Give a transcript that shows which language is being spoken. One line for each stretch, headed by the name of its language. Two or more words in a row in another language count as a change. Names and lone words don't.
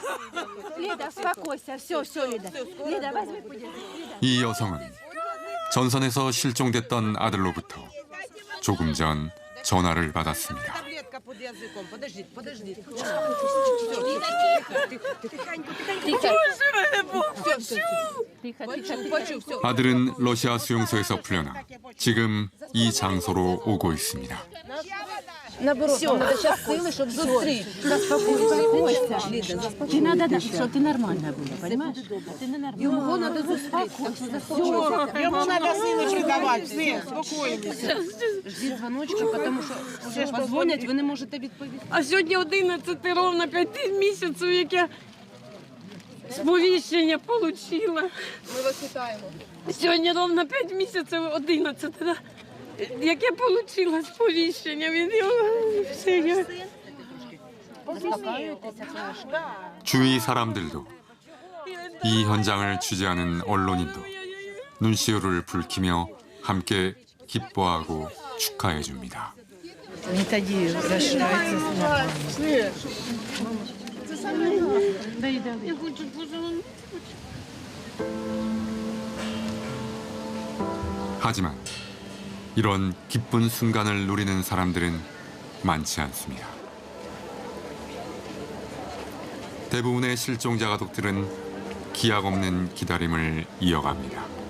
Korean: 이 여성은 전선에서 실종됐던 아들로부터 조금 전 전화를 받았습니다. 아들은 러시아 수용소에서 풀려나 지금 이 장소로 오고 있습니다.
Russian: Наоборот, нам надо сейчас силы, чтобы зустріть.
Ukrainian: Заспокойся. Ти надо, що ти нормальна була, понимаєш? Ти не нормальна. Його надо зустріти. Йому надо силочки давати, все, спокійно. Ждіть дзвоночки, тому що вже ж позвонять, ви не можете відповісти. А сьогодні 11 ровно 5 місяців, як я сповіщення отримала. Ми вас вітаємо. Сьогодні ровно 5 місяців, 11, да? Як я отримала сповіщення від його.
Korean: 주위 사람들도 이 현장을 취재하는 언론인도 눈시울을 붉히며 함께 기뻐하고 축하해 줍니다.
Ukrainian: Тоді зашивається Я хочу позвонити.
Korean: 하지만 이런 기쁜 순간을 누리는 사람들은 많지 않습니다. 대부분의 실종자 가족들은 기약 없는 기다림을 이어갑니다.